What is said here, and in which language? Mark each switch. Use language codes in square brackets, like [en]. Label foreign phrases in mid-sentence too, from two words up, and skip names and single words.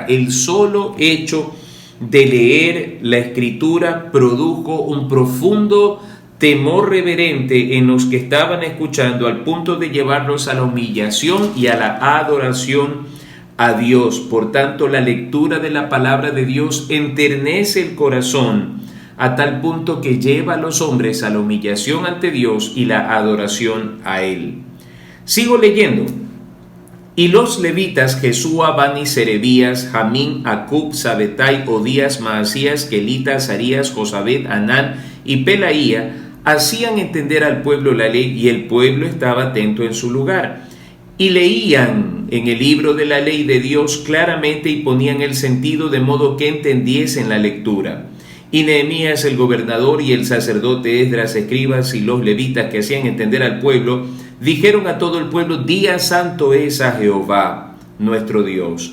[es] El solo hecho de leer la escritura produjo un profundo temor reverente en los que estaban escuchando, al punto de llevarlos a la humillación y a la adoración a Dios. Por tanto, la lectura de la palabra de Dios enternece el corazón a tal punto que lleva a los hombres a la humillación ante Dios y la adoración a Él. Sigo leyendo. Y los levitas, Jesúa, Bani, Serebías, Jamín, Acub, Sabetai, Odías, Maasías, Kelita, Azarías, Josabed, Anán y Pelaía, hacían entender al pueblo la ley, y el pueblo estaba atento en su lugar. Y leían en el libro de la ley de Dios claramente y ponían el sentido de modo que entendiesen la lectura. Y Nehemías el gobernador y el sacerdote Esdras, escribas y los levitas que hacían entender al pueblo, dijeron a todo el pueblo: día santo es a Jehová, nuestro Dios.